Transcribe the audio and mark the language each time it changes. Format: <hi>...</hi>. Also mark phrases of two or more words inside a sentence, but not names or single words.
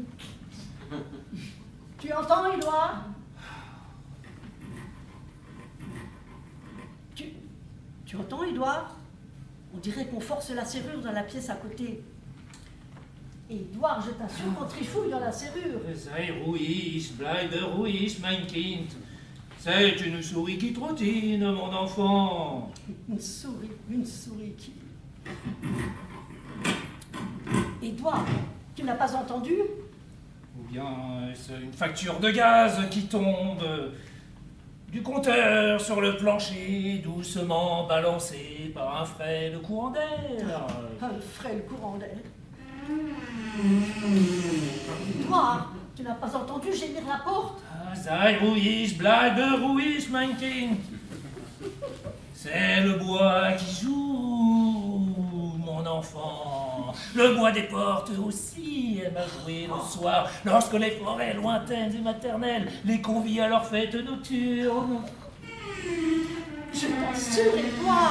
<fr>Tu entends, Édouard? Tu entends, Édouard? On dirait qu'on force la serrure dans la pièce à côté. Édouard, je t'assure qu'on trifouille dans la serrure.</fr> <de>Sei ruhig, bleibe ruhig, mein Kind.</de> <fr>C'est une souris qui trottine, mon enfant. Une souris qui... Édouard, tu n'as pas entendu? Ou bien c'est une facture de gaz qui tombe du compteur sur le plancher, doucement balancé par un frêle courant d'air. Un frêle courant d'air. Édouard, tu n'as pas entendu gémir la porte?</fr> <de>Sei ruhig, bleibe ruhig, mein Kind.</de> <fr>C'est le bois qui joue, mon enfant. Le bois des portes aussi aime à jouer le soir, lorsque les forêts lointaines et maternelles les convient à leur fête nocturne. Je t'assure, Édouard.</fr>